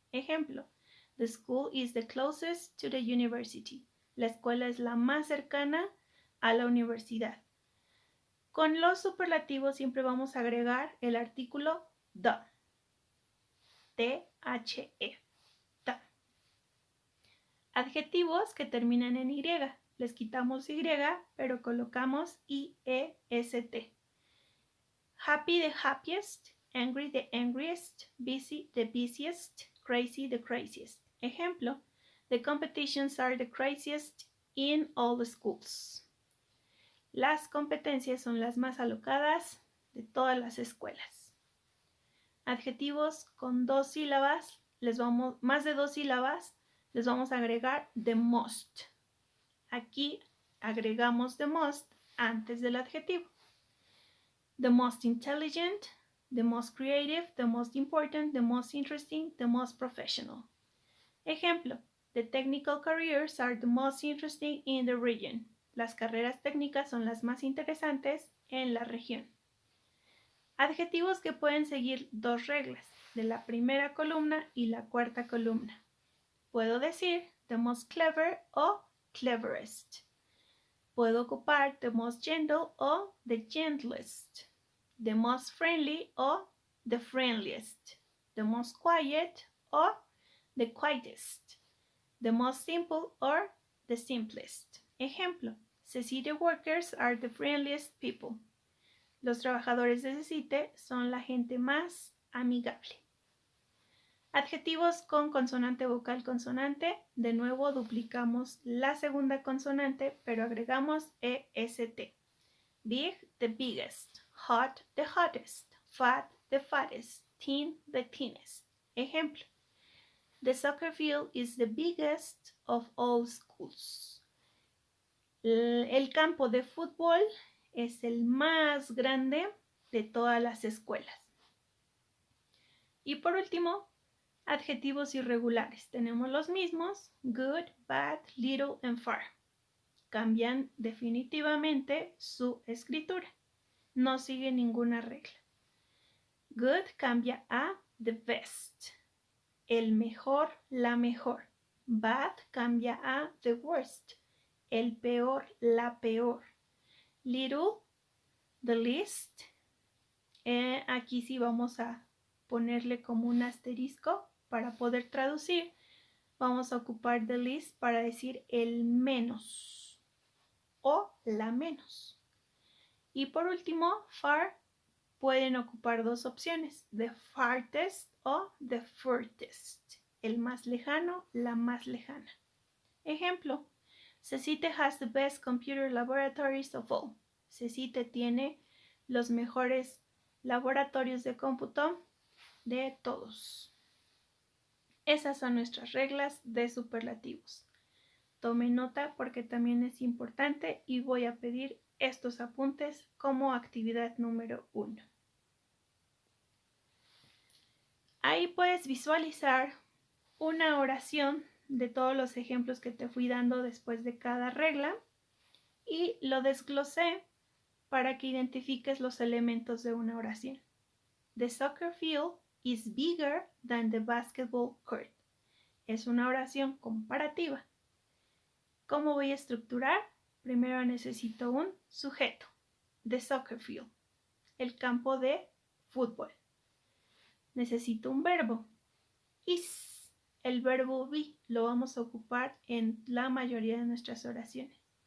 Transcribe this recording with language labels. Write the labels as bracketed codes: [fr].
[en] Ejemplo, the school is the closest to the university. [es] La escuela es la más cercana a la universidad. Con los superlativos siempre vamos a agregar el artículo the. T-H-E. The. Adjetivos que terminan en Y. Les quitamos Y, pero colocamos I-E-S-T. [en] Happy, the happiest. Angry, the angriest. Busy, the busiest. Crazy, the craziest. Ejemplo, the competitions are the craziest in all the schools. [es] Las competencias son las más alocadas de todas las escuelas. Adjetivos con 2 sílabas, más de 2 sílabas, les vamos a agregar the most. Aquí agregamos the most antes del adjetivo. [en] The most intelligent, the most creative, the most important, the most interesting, the most professional. Ejemplo, the technical careers are the most interesting in the region. [es] las carreras técnicas son las más interesantes en la región. Adjetivos que pueden seguir dos reglas, de la primera columna y la cuarta columna. Puedo decir [en] the most clever o cleverest. [es] Puedo ocupar [en] the most gentle o the gentlest, the most friendly o the friendliest, the most quiet o the quietest, the most simple or the simplest. Ejemplo, CECITE workers are the friendliest people. [es] Los trabajadores de CECITE son la gente más amigable. Adjetivos con consonante vocal consonante. De nuevo duplicamos la segunda consonante, pero agregamos EST. [en] Big, the biggest. Hot, the hottest. Fat, the fattest. Thin, the thinnest. Ejemplo. The soccer field is the biggest of all schools. [es] El campo de fútbol es el más grande de todas las escuelas. Y por último, adjetivos irregulares. Tenemos los mismos, good, bad, little and far. Cambian definitivamente su escritura. No sigue ninguna regla. Good cambia a the best. El mejor, la mejor. Bad cambia a the worst. El peor, la peor. Little, the least. Aquí sí vamos a ponerle como un asterisco para poder traducir. Vamos a ocupar the least para decir el menos o la menos. Y por último, far pueden ocupar dos opciones, the farthest o the furthest, el más lejano, la más lejana. [en] Ejemplo, CECITE has the best computer laboratories of all. [es] CECITE tiene los mejores laboratorios de cómputo de todos. Esas son nuestras reglas de superlativos. Tome nota porque también es importante y voy a pedir estos apuntes como actividad número 1. Ahí puedes visualizar una oración de todos los ejemplos que te fui dando después de cada regla y lo desglosé para que identifiques los elementos de una oración. [en] The soccer field is bigger than the basketball court. [es] Es una oración comparativa. ¿Cómo voy a estructurar? Primero necesito un sujeto, [en] the soccer field, [es] el campo de fútbol. Necesito un verbo, is, el verbo be, lo vamos a ocupar en la mayoría de nuestras oraciones.